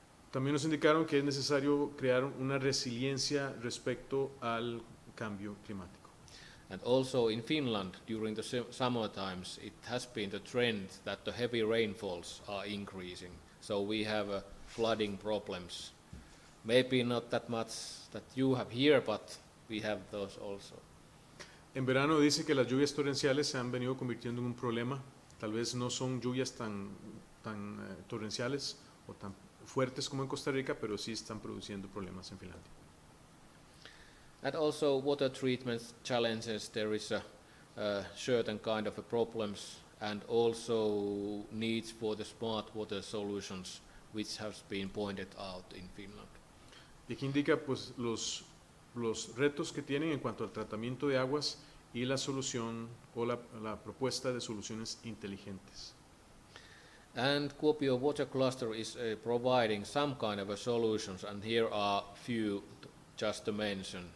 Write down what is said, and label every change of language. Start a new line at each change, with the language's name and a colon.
Spanish: También nos indicaron que es necesario crear una resiliencia respecto al cambio climático.
English: And also in Finland during the summer times it has been the trend that the heavy rainfalls are increasing, so we have flooding problems. Maybe not that much that you have here, but we have those also.
Spanish: En verano dice que las lluvias torrenciales se han venido convirtiendo en un problema. Tal vez no son lluvias tan torrenciales o tan fuertes como en Costa Rica, pero sí están produciendo problemas en Finlandia.
English: And also water treatment challenges, there is a certain kind of problems and also needs for the smart water solutions which has been pointed out in Finland.
Spanish: Y aquí indica pues los retos que tienen en cuanto al tratamiento de aguas y la solución o la propuesta de soluciones inteligentes.
English: And Kuopio Water Cluster is providing some kind of solutions, and here are few just to mention.